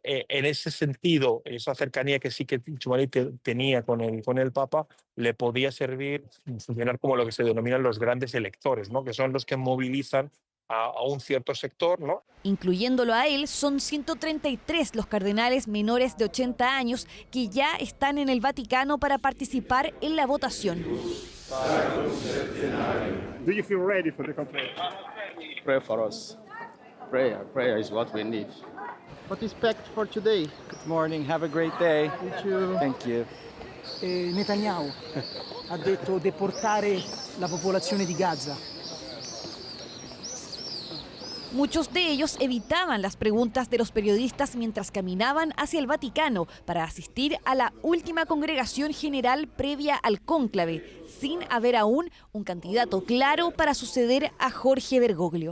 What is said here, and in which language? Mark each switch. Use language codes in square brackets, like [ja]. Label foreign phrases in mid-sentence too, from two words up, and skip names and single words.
[es] En ese sentido, esa cercanía que sí que Txomalí tenía con el Papa le podía servir funcionar como lo que se denominan los grandes electores, ¿no?, que son los que movilizan a un cierto sector, ¿no? Incluyéndolo a él, son 133 los cardenales menores de 80 años que ya están en el Vaticano para participar en la votación. [en] Do you feel ready for the conclave? Pray for us. Prayer is what we need. What is packed for today? Good morning, have a great day. Thank you. Thank you. [it] Netanyahu ha detto deportare la popolazione di Gaza. [es] Muchos de ellos evitaban las preguntas de los periodistas mientras caminaban hacia el Vaticano para asistir a la última congregación general previa al cónclave, sin haber aún un candidato claro para suceder a Jorge Bergoglio.